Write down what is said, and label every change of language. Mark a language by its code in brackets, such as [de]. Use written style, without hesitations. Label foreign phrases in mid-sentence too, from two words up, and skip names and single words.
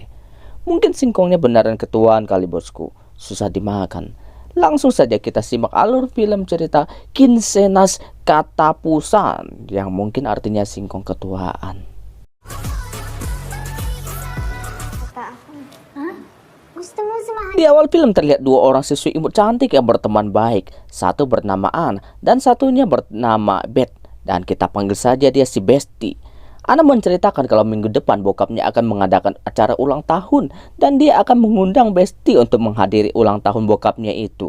[id] Mungkin singkongnya beneran ketuaan kali bosku, susah dimakan. Langsung saja kita simak alur film cerita Kinsenas Katapusan yang mungkin artinya singkong ketuaan. Hah? [tl] Gusto mo samahan? [id] Di awal film terlihat dua orang siswi imut cantik yang berteman baik. Satu bernama An dan satunya bernama Beth. Dan kita panggil saja dia si Besti. Ana menceritakan kalau minggu depan bokapnya akan mengadakan acara ulang tahun dan dia akan mengundang Besti untuk menghadiri ulang tahun bokapnya itu.